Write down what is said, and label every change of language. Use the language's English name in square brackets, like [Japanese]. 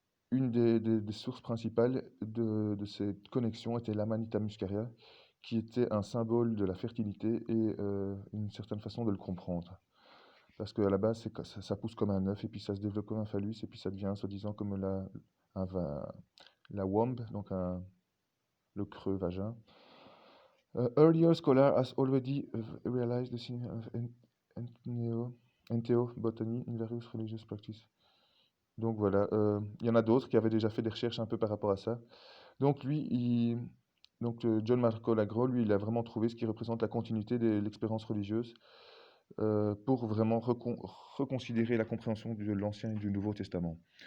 [French] Une des sources principales de cette connexion était l'Amanita muscaria, qui était un symbole de la fertilité et une certaine façon de le comprendre. Parce qu'à la base, ça pousse comme un œuf, et puis ça se développe comme un phallus, et puis ça devient soi-disant comme la womb, donc le creux vagin. [English] Earlier scholar has already realized the significance of entheobotany in various religious practices. [French] Donc voilà, il y en a d'autres qui avaient déjà fait des recherches un peu par rapport à ça. Donc John Marco Lagro, lui, il a vraiment trouvé ce qui représente la continuité de l'expérience religieuse pour vraiment reconsidérer la compréhension de l'Ancien et du Nouveau Testament.